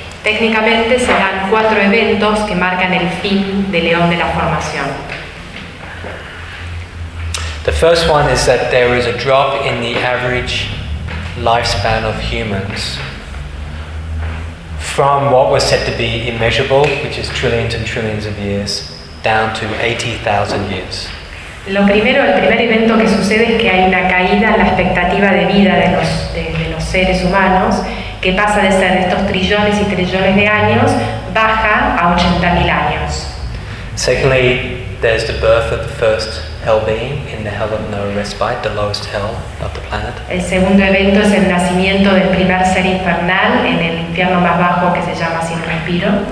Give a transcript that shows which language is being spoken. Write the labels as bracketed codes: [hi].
[es] Técnicamente serán cuatro eventos que marcan el fin del eón de la formación. [en] The first one is that there is a drop in the average lifespan of humans from what was said to be immeasurable, which is trillions and trillions of years, down to 80,000 years. [es] Lo primero, el primer evento que sucede es que hay una caída en la expectativa de vida de los seres humanos, que pasa de ser estos trillones y trillones de años, baja a 80,000 años. [en] Secondly, there's the birth of the first hell being in the hell of no respite, the lowest hell of the planet. [es] El segundo evento es el nacimiento del primer ser infernal en el infierno más bajo que se llama sin respiro.